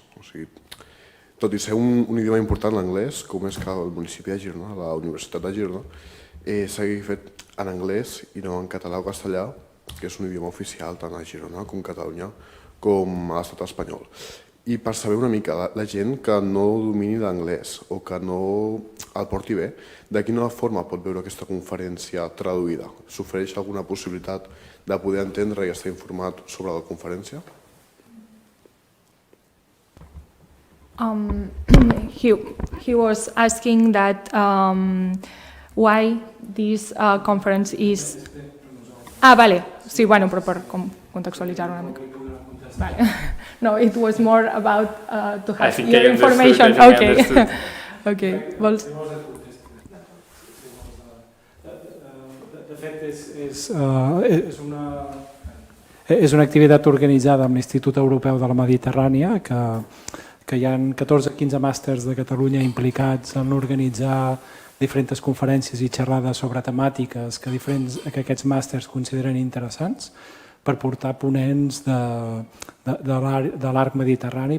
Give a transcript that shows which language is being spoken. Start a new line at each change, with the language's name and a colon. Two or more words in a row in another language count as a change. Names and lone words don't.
Catalan: O sigui, tot i ser un idioma important l'anglès, com és que el municipi de Girona, la Universitat de Girona, s'hagi fet en anglès i no en català o castellà, que és un idioma oficial tant a Girona com a Catalunya com a l'estat espanyol. I per saber una mica, la gent que no domini l'anglès o que no el porti bé, de quina forma pot veure aquesta conferència traduïda? S'ofereix alguna possibilitat de poder entendre i estar informat sobre la conferència?
English: He was asking that why this conference is...
Catalan: vale. Sí, bueno, però per contextualitzar una mica. Vale.
English: No, it was more about to have your information. Okay. Okay. Vols?
Catalan: De fet, és una activitat organitzada amb l'Institut Europeu de la Mediterrània, que hi ha 14-15 màsters de Catalunya implicats en organitzar diferents conferències i xerrades sobre temàtiques que aquests màsters consideren interessants per portar ponents de l'arc mediterrani.